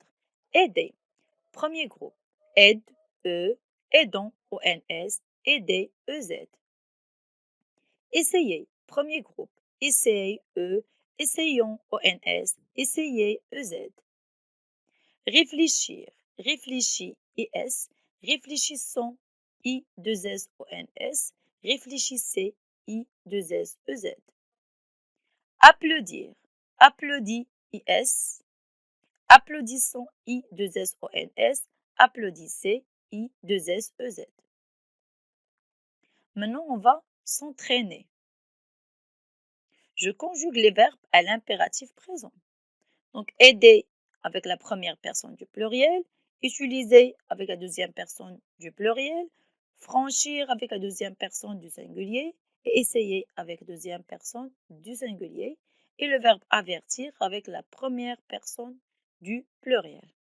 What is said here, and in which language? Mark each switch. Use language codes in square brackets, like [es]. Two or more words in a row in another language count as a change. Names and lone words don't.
[fr] Aider. Premier groupe. Aide, E. Aidant, ONS. Aider, EZ. Essayer, premier groupe. Essaye, E. Essayons, ONS. Essayez, EZ. Réfléchir, réfléchis, IS. Réfléchissons, I2S, ONS. Réfléchissez, I2S, EZ. Applaudir, applaudis, IS. Applaudissons, I2S, ONS. Applaudissez, I2S, EZ. Maintenant, on va s'entraîner. Je conjugue les verbes à l'impératif présent. Donc, aider avec la première personne du pluriel, utiliser avec la deuxième personne du pluriel, franchir avec la deuxième personne du singulier et essayer avec la deuxième personne du singulier et le verbe avertir avec la première personne du pluriel.